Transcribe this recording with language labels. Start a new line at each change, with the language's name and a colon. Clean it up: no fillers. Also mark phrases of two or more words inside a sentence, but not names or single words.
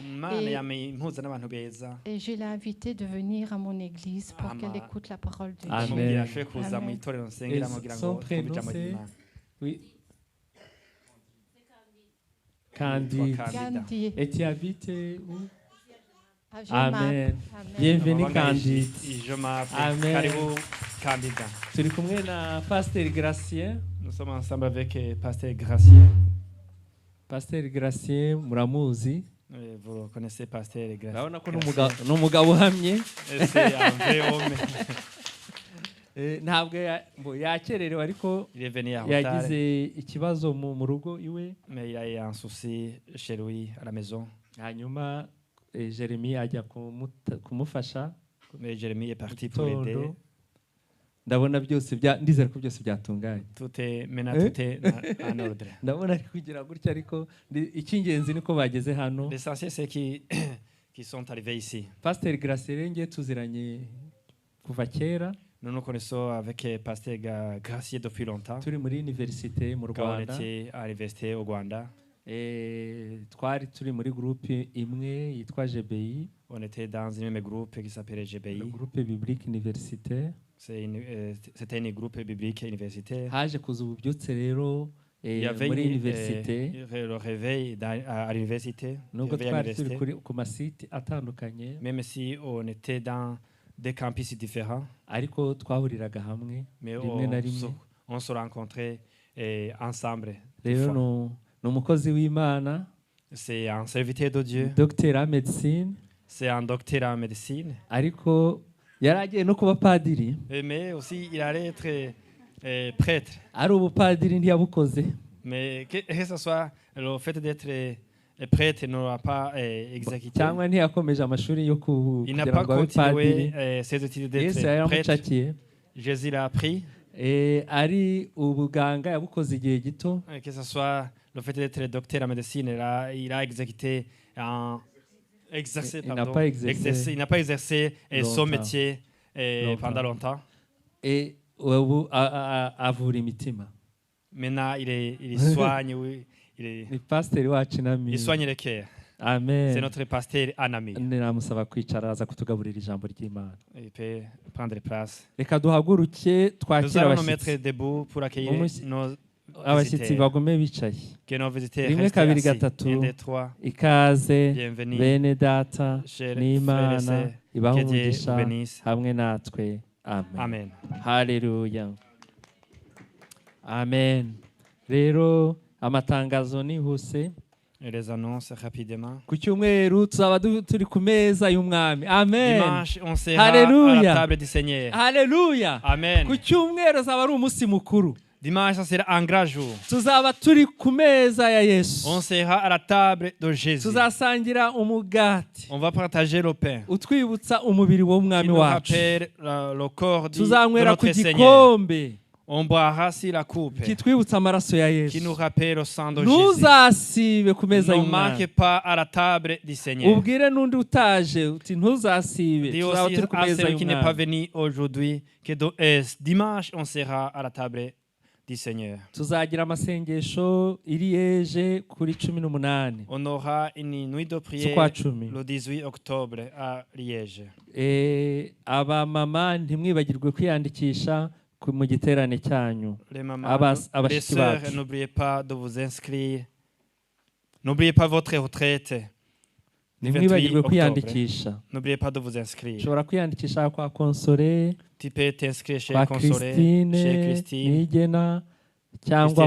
French: Et je l'ai invitée de venir à mon église pour qu'elle écoute la parole de Dieu. Amen. Amen. Et son prénom c'est oui. Candy. Et tu habites où? Amen. Bienvenue Candy. Amen.
Kinyarwanda: Turi kumwe na Pasteur Gracien.
French: Nous sommes ensemble avec Pasteur Gracien.
Kinyarwanda: Pasteur Gracien muramuzi.
French: Vous connaissez Pasteur Gracien.
Kinyarwanda: Urabona ko n'umugabo uhamye.
French: C'est un vrai homme.
Kinyarwanda: Ntabwo yakererewe ariko yagize ikibazo mu rugo iwe.
French: Mais il a eu un souci chez lui à la maison.
Kinyarwanda: Hanyuma Jérémie ajya kumufasha.
French: Mais Jérémie est parti pour l'aider.
Kinyarwanda: Ndabona ndizera ko byose byatunganye.
French: Tout est en ordre.
Kinyarwanda: Ndabona ari kugira gutya ariko icy'ingenzi niko bageze hano.
French: L'essentiel c'est qui sont arrivés ici.
Kinyarwanda: Pasteur Gracien ngiye tuziranye kuva kera.
French: Nous nous connaissons avec Pasteur Gracien depuis longtemps.
Kinyarwanda: Turi muri université mu Rwanda.
French: On était à l'université au Rwanda.
Kinyarwanda: Twari turi muri groupe imwe yitwa GBI.
French: On était dans un même groupe qui s'appelait GBI. Le groupe biblique universitaire. C'était un groupe biblique universitaire.
Kinyarwanda: Haje kuza ububyutse rero muri université.
French: Le réveil à l'université.
Kinyarwanda: Nubwo twari turi ku masite atandukanye.
French: Même si on était dans des campus différents.
Kinyarwanda: Ariko twahuriraga hamwe rimwe na rimwe.
French: On se rencontrait ensemble.
Kinyarwanda: Rero n'umukozi w'Imana.
French: C'est un serviteur de Dieu. Docteur en médecine. C'est un docteur en médecine.
Kinyarwanda: Ariko yaragiye no kuba padiri.
French: Mais aussi il allait être prêtre.
Kinyarwanda: Ari ubupadiri ntiyabukoze.
French: Mais que ce soit le fait d'être prêtre n'aura pas exécuté.
Kinyarwanda: Cyangwa ntiyakomeje amashuri yo
French: il n'a pas continué ses études d'être prêtre. Jésus l'a appris.
Kinyarwanda: Ari ubuganga yabukoze igihe gito.
French: Que ce soit le fait d'être docteur en médecine, il a exécuté il n'a pas exercé son métier pendant longtemps.
Kinyarwanda: Et avura imitima.
French: Maintenant, il soigne, il soigne les cœurs. Amen. C'est notre pasteur Anami.
Kinyarwanda: Namusaba kwicara aza kutugaburira ijambo ry'Imana.
French: Il peut prendre place.
Kinyarwanda: Reka duhaguruke twakira abashyitsi.
French: Nous allons nous mettre debout pour accueillir
Kinyarwanda: abashyitsi bagume bicaye
French: Que nos visiteurs
Kinyarwanda: rimwe
French: restent
Kinyarwanda: kabiri
French: assis.
Kinyarwanda: gatatu
French: 1, 2, 3.
Kinyarwanda: ikaze
French: Bienvenue.
Kinyarwanda: bene data
French: Chers
Kinyarwanda: n'imana
French: frères et sœurs,
Kinyarwanda: ibaha
French: que Dieu
Kinyarwanda: umugisha
French: vous bénisse.
Kinyarwanda: hamwe natwe amen
French: Amen.
Kinyarwanda: haleluya amen rero amatangazo nihuse
French: Et les annonces rapidement.
Kinyarwanda: ku cyumweru tuzaba turi ku meza y'umwami amen
French: Dimanche, on sera à la table du Seigneur.
Kinyarwanda: haleluya
French: Amen.
Kinyarwanda: ku cyumweru azaba ari umunsi mukuru
French: Dimanche, ça sera un grand jour.
Kinyarwanda: tuzaba turi ku meza ya yesu
French: On sera à la table de Jésus.
Kinyarwanda: tuzasangira umugati
French: On va partager le pain.
Kinyarwanda: utwibutsa umubiri
French: Qui
Kinyarwanda: w'umwami
French: nous
Kinyarwanda: wacu
French: rappelle le corps de
Kinyarwanda: tuzanywera ku
French: notre Seigneur.
Kinyarwanda: gikombe
French: On boira sur la coupe.
Kinyarwanda: kitwibutsa amaraso ya
French: Qui nous
Kinyarwanda: yesu
French: rappelle le sang de Jésus.
Kinyarwanda: ntuzasibe ku meza
French: Ne
Kinyarwanda: y'umwami
French: manquez pas à la table du Seigneur.
Kinyarwanda: ubwire n'undi utaje uti ntuzasibe
French: Dis
Kinyarwanda: tuzaba
French: aussi
Kinyarwanda: turi ku
French: à
Kinyarwanda: meza
French: celui qui n'est pas
Kinyarwanda: y'umwami
French: venu aujourd'hui que dimanche, on sera à la table du Seigneur.
Kinyarwanda: tuzagira amasengesho iri yeje kuri 18
French: On aura une nuit de prière
Kinyarwanda: z'ukwa cumi
French: le 18 octobre à Liège.
Kinyarwanda: abamama ntimwibagirwe kwiyandikisha mu giterane cyanyu
French: Les mamans, les
Kinyarwanda: abashiki
French: sœurs,
Kinyarwanda: bacu
French: n'oubliez pas de vous inscrire. N'oubliez pas votre retraite. du 28
Kinyarwanda: ntimwibagirwe
French: octobre.
Kinyarwanda: kwiyandikisha
French: N'oubliez pas de vous inscrire.
Kinyarwanda: ushobora kwiyandikisha kwa konsole
French: Tu peux t'inscrire chez
Kinyarwanda: kwa
French: Consolé, Christine chez Christine
Kinyarwanda: Nigena cyangwa